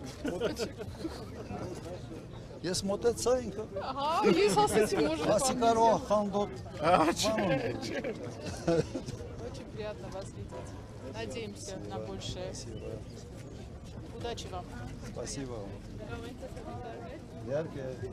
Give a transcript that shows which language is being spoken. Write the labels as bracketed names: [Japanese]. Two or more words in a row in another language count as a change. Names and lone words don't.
[Armenian] ես մոտեցա ինքը, Ага, ես ասեցի, может, ասի կարող խանդոտ, [Russian] Очень приятно вас видеть. Надеемся на большее. Удачи вам. спасибо, яркие,